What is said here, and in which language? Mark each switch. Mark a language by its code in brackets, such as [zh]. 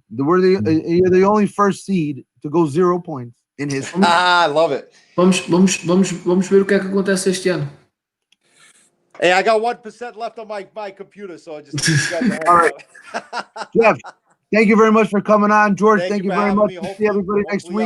[en] You're the only first seed to go 0 points in history. I love it. [pt] Vamos ver o que é que acontece este ano. [en] Hey, I got 1% left on my computer, so I just all right. Jeff, thank you very much for coming on. George, thank you very much. See everybody next week.